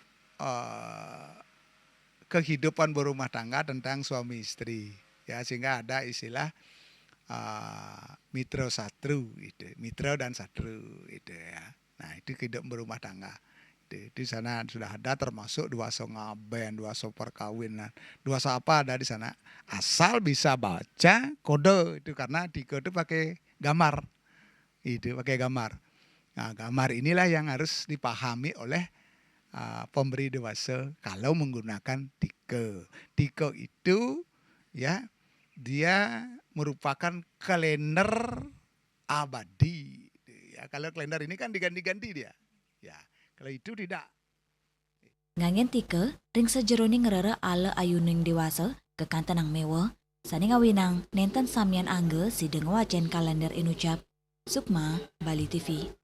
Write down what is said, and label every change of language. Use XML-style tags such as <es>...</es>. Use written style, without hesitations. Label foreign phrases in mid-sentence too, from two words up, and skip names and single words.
<id>kehidupan berumah tangga tentang suami istri, ya, sehingga ada istilah mitra satru, itu mitra dan satru, itu ya. Nah, itu kehidupan berumah tangga. Di sana sudah ada, termasuk duasa ngaben, duasa perkawinan, duasa apa ada di sana. Asal bisa baca kode itu, karena tika itu pakai gambar, itu pakai gambar. Nah, gambar inilah yang harus dipahami oleh pemberi dewasa kalau menggunakan tika. Tika itu, ya, dia merupakan kalender abadi. Ya, kalau kalender ini kan diganti-ganti dia. Ya, kalau itu tidak.</id> <ban>Ngangen tika, ring sejeroni ngerara ala ayuning dewasa, kekantanang mewa, sane ngawinang nenten samian angge si deng wajen kalender inucap, Sukma, Bali TV.</ban>